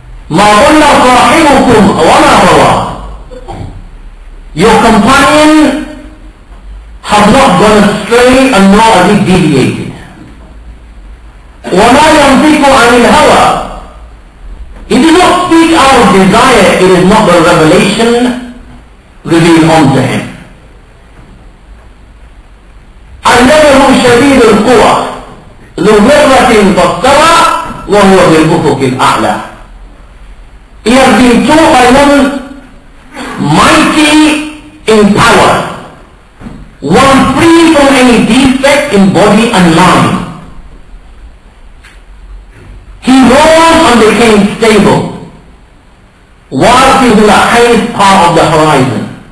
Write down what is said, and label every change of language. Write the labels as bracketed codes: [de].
[ar] مَا ضَلَّ صَاحِبُكُمْ وَمَا غَوَى, [en] your companion has not gone astray and nor has he deviated. [ar] وَمَا يَنْطِقُ عَنِ الْهَوَى, [en] he did not speak out of desire, it is not the revelation revealed unto him. [ar] علمه شديد القوى ذو مرة فاستوى وهو بالأفق الأعلى. [en] He has been taught by one mighty in power one free from any defect in body and mind. He rose and became stable, whilst he was in the highest part of the horizon.